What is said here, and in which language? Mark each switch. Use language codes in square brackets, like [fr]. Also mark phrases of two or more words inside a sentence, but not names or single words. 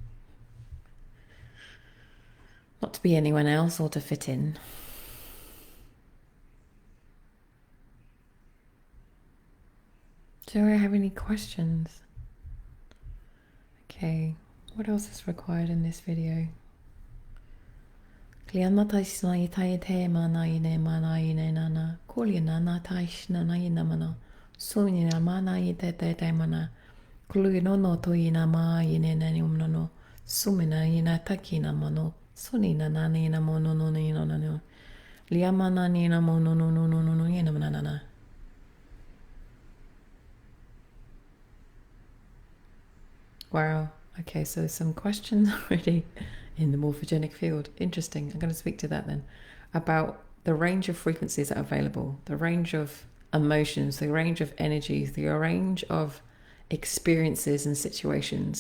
[en] Not to be anyone else or to fit in. Do I have any questions? Okay, what else is required in this video? Kliana taisna itai te mana ine nana kuliana na taisna na ina mana suina mana ite te mana kulino no to ina ma ine nani umno sumina ina takina mano sunina nani ina mono no ina no liamana ina mono no ina nana. Wow, okay, so some questions already in the morphogenic field. Interesting. I'm going to speak to that then, about the range of frequencies that are available, the range of emotions, the range of energies, the range of experiences and situations.